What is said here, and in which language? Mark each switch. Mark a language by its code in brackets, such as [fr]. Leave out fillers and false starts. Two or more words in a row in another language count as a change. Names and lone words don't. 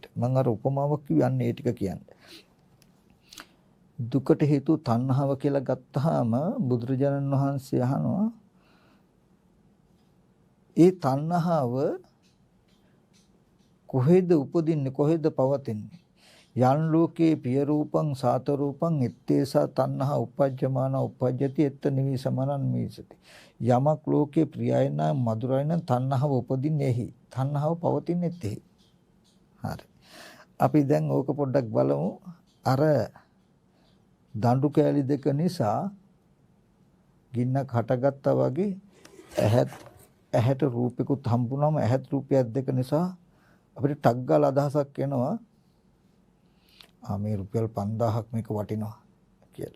[si] මම අර උපමාවක් කියන්නේ ඒ ටික කියන්නේ. දුකට හේතුව තණ්හාව කියලා ගත්තාම බුදුරජාණන් වහන්සේ අහනවා ඒ තණ්හාව කොහෙද උපදින්නේ කොහෙද පවතින්නේ? [pi] යන් ලෝකේ පිය රූපං සාත රූපං ඉත්තේසා තණ්හා උපජ්ජමාන උපජ්ජති එත්ත නිවිසමනං මීසති. [si] යමක් ලෝකේ ප්‍රියයි නම් මధుරයි නම් තණ්හාව උපදින්නේ එහි. තණ්හාව පවතින්නේ එහි. හරි. අපි දැන් ඕක පොඩ්ඩක් බලමු. අර දඬු කෑලි දෙක නිසා ගින්නක් හටගත්තා වගේ ඇහැට රූපිකුත් හම්බුනම ඇහත් රූපයක් දෙක නිසා අපිට ටක් ගාලා අදහසක් එනවා මේ රුපියල් 5000ක් මේක වටිනවා කියලා.